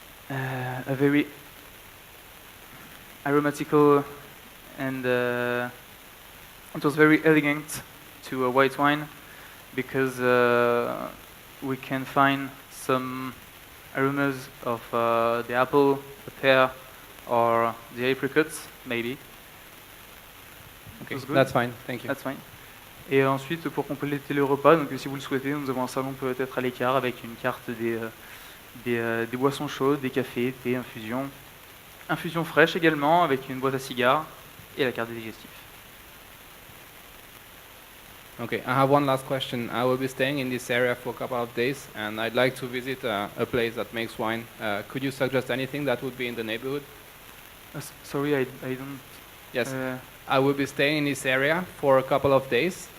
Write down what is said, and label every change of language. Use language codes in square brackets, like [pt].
[en] a very aromatical and it was very elegant to a white wine because we can find some aromas of the apple, the pear, or the apricots, maybe. Okay, was good. that's fine. Thank you. That's fine. [fr] Et ensuite, pour compléter le repas, donc si vous le souhaitez, nous avons un salon peut-être à l'écart avec une carte des boissons chaudes, des cafés, thé, infusion. Infusion fraîche également avec une boîte à cigares et la carte des digestifs. [en] Okay, I have one last question. I will be staying in this area for a couple of days, and I'd like to visit a place that makes wine. Could you suggest anything that would be in the neighborhood? Sorry, I don't... Yes, I will be staying in this area for a couple of days,